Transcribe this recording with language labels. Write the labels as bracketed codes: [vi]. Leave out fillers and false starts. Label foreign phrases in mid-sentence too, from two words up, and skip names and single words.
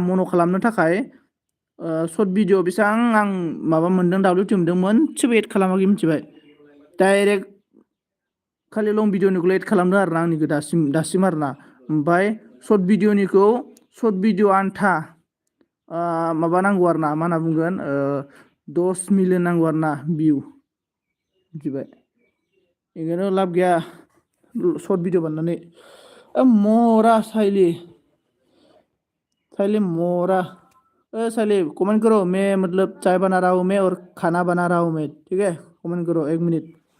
[brx] मन' खालामनो थाखाय [en] short video [brx] बेसेबां आं माबा मोनदों WT मोनदों मोनसेबो एड खालामाखै मिथिबाय डाइरेक्ट खालि लं भिडिअनिखौल' एड खालामदों आरोना आंनिखौ दासिम आरोना ओमफ्राय [en] short video [brx] आन्था माबा नांगौ आरोना मा होनना बुंगोन 10 मिलियन नांगौ आरोना भिउ मिथिबाय बेखायनो लाब गैया [en] short video [brx] बानायनानै मरा [hi] साइली मोरा साइली कमेंट करो मैं मतलब चाय बना रहा हूँ मैं और खाना बना रहा हूँ मैं ठीक है कमेंट करो 1 मिनट